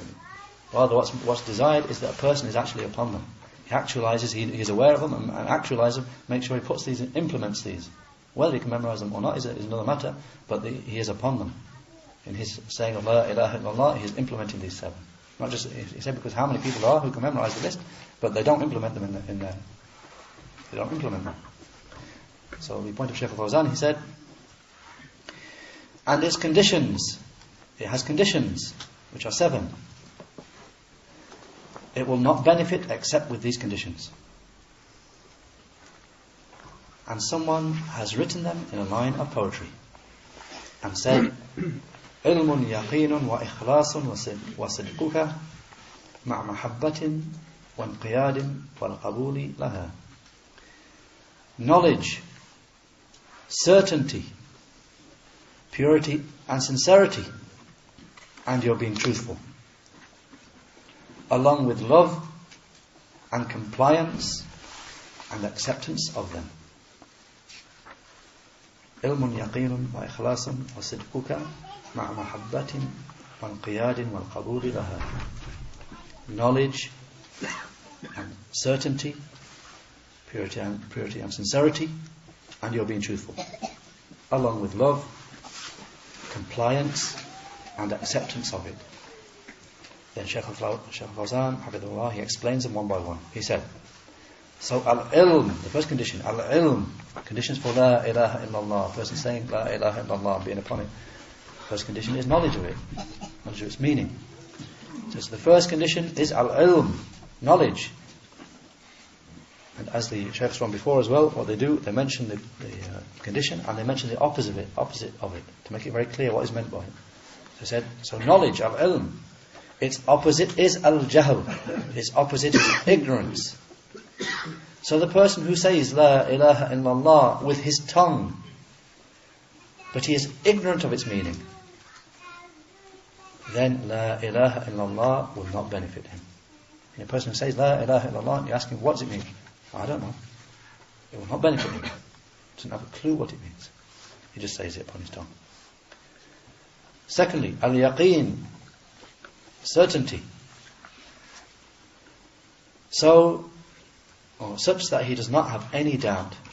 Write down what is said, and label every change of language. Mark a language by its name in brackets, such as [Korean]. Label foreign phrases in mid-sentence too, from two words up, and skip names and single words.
[English] Rather what's desired is that a person is actually upon them. He actualises, he's aware of them and actualises them, make sure he puts these and implements these. Whether he can memorise them or not is another matter, but he is upon them. In his saying of [Arabic] لا إله إلا الله, [English] he is implementing these 7. Not just, he said, because how many people there are who can memorise the list, but they don't implement them in there. They don't implement them. So the point of Shaykh Fawzan, he said, and its conditions, it has conditions, which are 7. It will not benefit except with these conditions. And someone has written them in a line of poetry and said, [Arabic] علم يقين وإخلاص وصدقك مع محبة وانقياد والقبول لها. [English] Knowledge, certainty, purity and sincerity, and you're being truthful, along with love and compliance and acceptance of them. [Arabic] علم يقين وإخلاص وصدقك مع محبة وانقياد والقبول لها. [English] Knowledge and certainty, purity and sincerity, and you're being truthful, along with love, compliance and acceptance of it. Then Shaykh Fawzan, Hafidhullah, he explains them one by one. He said, so al-ilm, the first condition, al-ilm, conditions for [Arabic] لا إله إلا الله, [English] a person saying [Arabic] لا إله إلا الله, [English] being upon it. First condition is knowledge of it, knowledge of its meaning. So the first condition is al-ilm, knowledge. And as the Shaykhs from before as well, what they do, they mention the condition and they mention the opposite of it, to make it very clear what is meant by it. They said, so knowledge, al-ilm, its opposite is al-jahl, its opposite is ignorance. So the person who says [Arabic] لا إله إلا الله [English] with his tongue, but he is ignorant of its meaning, then [Arabic] لا إله إلا الله [English] will not benefit him. And a person who says [Arabic] لا إله إلا الله, [English] and you ask him, what does it mean? I don't know. It will not benefit him. He doesn't have a clue what it means. He just says it upon his tongue. Secondly, al-yaqeen, certainty. So, or such that he does not have any doubt.